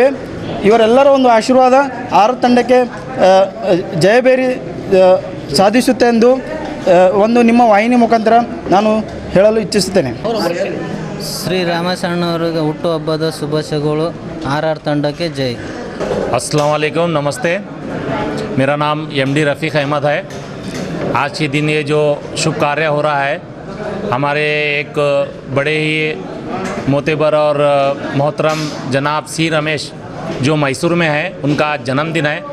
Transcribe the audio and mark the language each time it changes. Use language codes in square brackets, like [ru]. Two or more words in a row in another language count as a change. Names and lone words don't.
[kn] ಇವರೆಲ್ಲರ ಒಂದು ಆಶೀರ್ವಾದ ಆರು ತಂಡಕ್ಕೆ ಜಯಬೇರಿ ಸಾಧಿಸುತ್ತೆ ಎಂದು ಒಂದು ನಿಮ್ಮ ವಾಹಿನಿ ಮುಖಾಂತರ ನಾನು ಹೇಳಲು ಇಚ್ಛಿಸುತ್ತೇನೆ. ಶ್ರೀರಾಮಶರಣವರಿಗೆ ಹುಟ್ಟುಹಬ್ಬದ ಶುಭಾಶಯಗಳು. ಆರ್ ತಂಡಕ್ಕೆ ಜೈ. [ar] السلام عليكم, [hi] नमस्ते। मेरा नाम एमडी रफ़ीक अहमद है। आज के दिन ये जो शुभ कार्य हो रहा है, हमारे एक बड़े ही मोतेबर और मोहतरम जनाब सी रमेश जो मैसूर में है, उनका आज जन्मदिन है।